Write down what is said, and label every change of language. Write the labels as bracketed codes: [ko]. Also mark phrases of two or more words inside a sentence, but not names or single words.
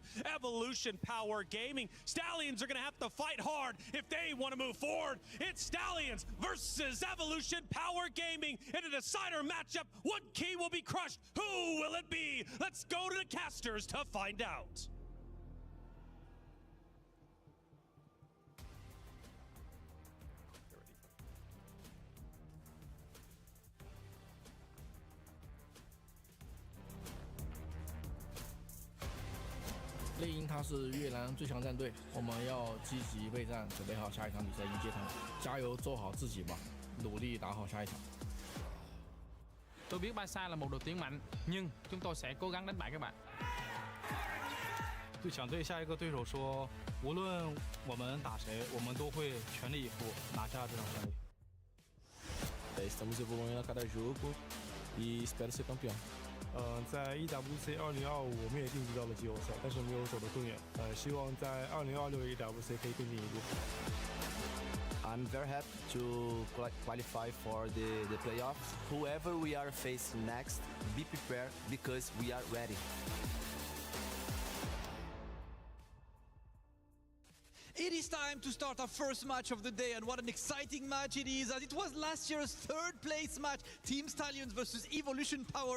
[en] Evolution Power Gaming. Stallions are going to have to fight hard if they want to move forward. It's Stallions versus Evolution Power Gaming in a decider matchup. What key will be crushed? Who will it be? Let's go to the casters to find out. [zh] 猎鹰他是越南最强战队，我们要积极备战，准备好下一场比赛迎接他们，加油做好自己吧，努力打好下一场。 [vi] Tôi biết Barca là một đội tuyển mạnh, nhưng chúng tôi sẽ cố gắng đánh bại các bạn. [zh] 对想对下一个对手说，无论我们打谁，我们都会全力以赴拿下这场胜利。 [pt] Estamos evoluindo a cada jogo e espero ser campeão. [zh] 在 EWC 2025我们也晋级到了季后赛，但是没有走得更远。希望在2026 EWC 可以更进一步。 [en] I'm very happy to qualify for the playoffs. Whoever we are facing next, be prepared because we are ready. It is time to start our first match of the day, and what an exciting match it is, as it was last year's 3rd place match, Team Stallions versus Evolution Power.